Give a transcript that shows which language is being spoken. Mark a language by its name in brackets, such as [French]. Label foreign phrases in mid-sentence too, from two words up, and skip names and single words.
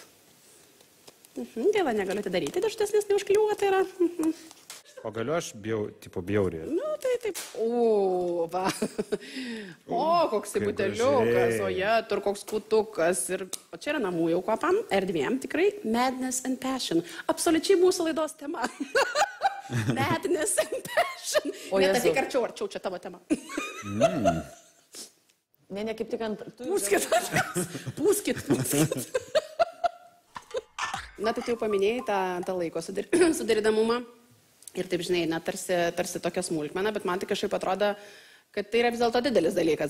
[Lithuanian] Gaila, negaliu atidaryti, dėžutės, nes neužkliuota yra. O galiu aš bjauriai? Tai taip. O, va. O, koks buteliukas, o jie, tur koks kutukas. O čia yra namų jau kvapam, erdvėm, tikrai. Madness and Passion. Absoliučiai mūsų laidos tema. Madness and Passion. O net tik arčiau, čia tavo tema. Ne, kaip tik ant... Pūskit. Na, tai jau paminėjai tą laiko sudarinamumą. Ir taip, žinai, tarsi tokia smulkmena, bet man tai kažkaip atrodo, kad tai yra vis dėlto didelis dalykas.